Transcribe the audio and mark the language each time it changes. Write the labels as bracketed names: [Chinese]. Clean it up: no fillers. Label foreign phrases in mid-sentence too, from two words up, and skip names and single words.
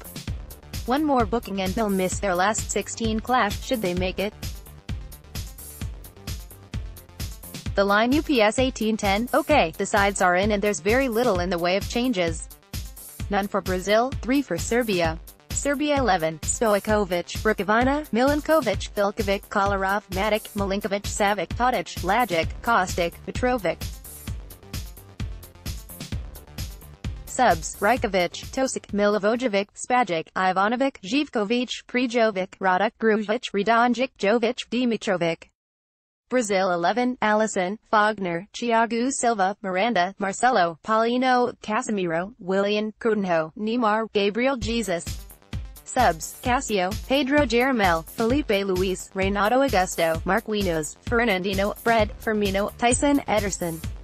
[English] One more booking and they'll miss their last 16 clash, should they make it. The line UPS 1810, okay, the sides are in and there's very little in the way of changes. None for Brazil, 3 for Serbia. Serbia 11, Stojkovic, Rukavina, Milinkovic, Veljkovic, Kolarov, Matic, Milinkovic, Savic, Tadic, Lajic, Kostic, Petrovic. Subs, Rajkovic, Tosic, Milivojevic, Spajic, Ivanovic, Živkovic, Prijovic, Radic, Grujic, Radonjic, Jovic, Dimitrovic. Brazil 11, Alisson, Fagner, Thiago Silva, Miranda, Marcelo, Paulinho, Casemiro, Willian, Coutinho, Neymar, Gabriel Jesus. Subs, Casio, Pedro Jeremel, Felipe Luis, Renato Augusto, Marquinhos, Fernandinho, Fred, Firmino, Tyson, Ederson.